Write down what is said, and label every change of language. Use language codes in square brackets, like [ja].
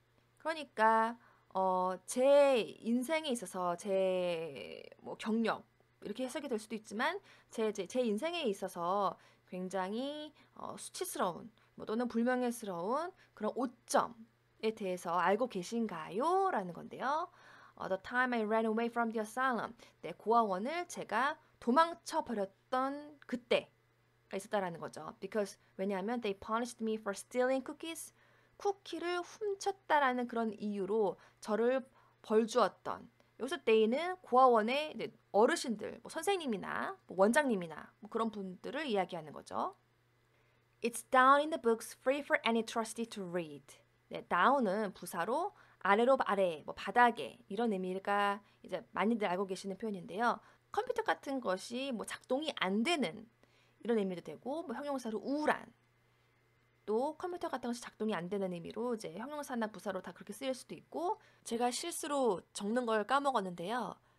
[ko] 그러니까 제 인생에 있어서 제 뭐 경력 이렇게 해석이 될 수도 있지만 제 인생에 있어서 굉장히 수치스러운 뭐 또는 불명예스러운 그런 오점에 대해서 알고 계신가요? 라는 건데요. [en] The time I ran away from the asylum. [ko] 네, 고아원을 제가 도망쳐 버렸던 그때가 있었다라는 거죠. [en] Because [ko] 왜냐하면 [en] they punished me for stealing cookies. [ko] 쿠키를 훔쳤다라는 그런 이유로 저를 벌 주었던. 여기서 they는 고아원의 어르신들, 뭐 선생님이나 뭐 원장님이나 뭐 그런 분들을 이야기하는 거죠. [en] It's down in the books, free for any trustee to read. [ko] 네, down은 부사로 아래로 아래, 뭐 바닥에 이런 의미가 이제 많이들 알고 계시는 표현인데요. 컴퓨터 같은 것이 뭐 작동이 안 되는 이런 의미도 되고 뭐 형용사로 우울한 또 컴퓨터 같은 것이 작동이 안 되는 의미로 이제 형용사나 부사로 다 그렇게 쓰일 수도 있고 제가 실수로 적는 걸 까먹었는데요.